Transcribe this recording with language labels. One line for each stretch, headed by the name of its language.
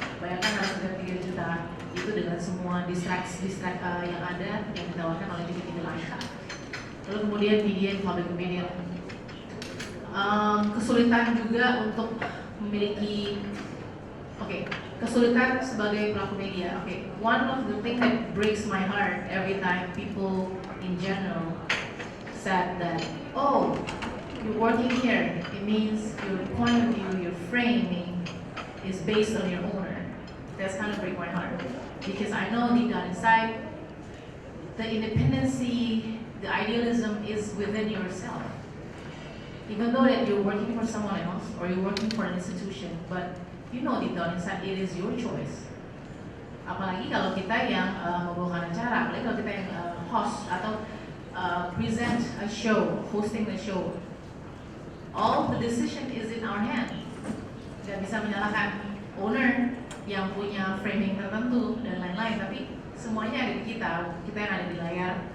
Indonesian: Bayangkan harus sekitar 3 juta itu dengan semua distraksi yang ada yang ditawarkan oleh TV lain. Lalu kemudian media public opinion. Kesulitan juga untuk memiliki kesulitan sebagai pelaku media.
English: One of the things that breaks my heart every time people in general said that, oh, you're working here, it means your point of view, your framing is based on your owner. That's kind of break my heart, because I know deep down inside, the independency, the idealism is within yourself. Even though that you're working for someone else or you're working for an institution, but you know deep down inside it is your choice.
Indonesian: Apalagi kalau kita yang membawakan acara, apalagi kalau kita yang host atau present a show, hosting the show.
English: All the decision is in our hand.
Indonesian: Gak bisa menyalahkan owner yang punya framing tertentu dan lain-lain, tapi semuanya ada di kita yang ada di layar.